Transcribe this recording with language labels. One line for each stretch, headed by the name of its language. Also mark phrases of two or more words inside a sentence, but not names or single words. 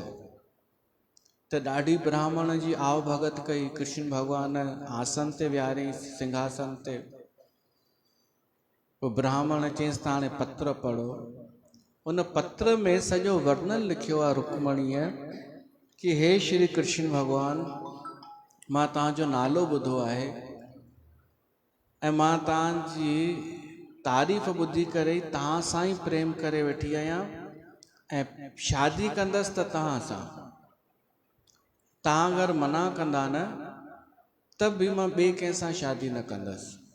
Sindhi: त ॾाढी ब्राह्मण जी आव भगत कई। कृष्ण भॻवान आसन ते विहारियईं, सिंहासन ते। पोइ ब्राह्मण चयईंसि त हाणे पत्र पढ़ो। उन पत्र में सॼो वर्णन लिखियो आहे रुक्मणीअ कि हे श्री कृष्ण भॻवान, मां तव्हांजो नालो ॿुधो आहे ऐं मां तव्हांजी तारीफ़ ॿुधी करे तव्हां सां ई प्रेम करे वेठी आहियां ऐं शादी कंदसि त तव्हां सां। तव्हां अगरि मना कंदा न त बि मां ॿिए कंहिंसां शादी न कंदसि।